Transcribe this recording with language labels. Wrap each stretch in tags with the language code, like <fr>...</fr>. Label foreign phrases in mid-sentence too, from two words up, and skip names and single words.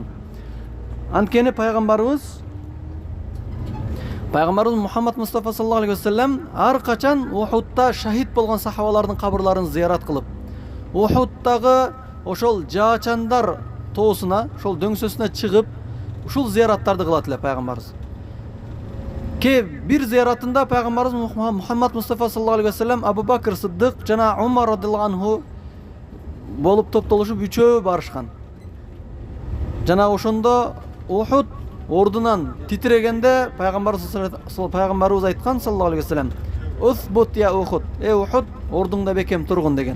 <ky>Анткени Пайгамбарыбыз Мухаммад Мустафа</ky> <ar>صلى الله عليه وسلم</ar> <ky>ар качан Ухудта шахид болгон сахабалардын кабырларын зыярат кылып, Ухудтагы ошол жаачандар тоосуна, ошол дөңсөсүнө чыгып, ушул зыяраттарды кылат эле пайгамбарыбыз. Бир зыяратында пайгамбарыбыз Мухаммад Мустафа</ky> <ar>صلى الله عليه وسلم</ar> <ky>Абу Бакр Сыддык жана Умар</ky> <ar>رضي الله عنه</ar> <ky>болуп топтолушуп үчөө барышкан. Жана ошондо Ухуд ордунан титирегенде пайгамбарыбыз айткан</ky> <ar>صلى الله عليه وسلم: "اثبت يا أحد,</ar> <ky>Ухуд, ордуңда бекем тургун" деген.</ky>